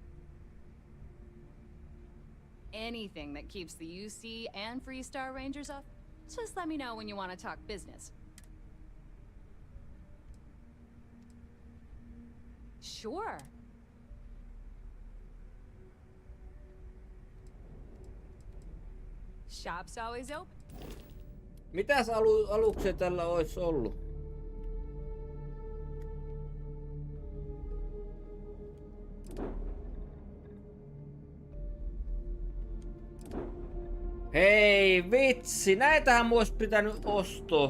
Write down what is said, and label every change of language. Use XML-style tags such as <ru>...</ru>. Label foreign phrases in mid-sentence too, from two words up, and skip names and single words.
<en>Anything that keeps the UC and Freestar Rangers off, just let me know when you want to talk business. Sure. Shop's always open.</en> <fi>Mitäs aluksia tällä olisi ollut? Hei vitsi, näitähän mun olisi pitänyt ostaa.</fi>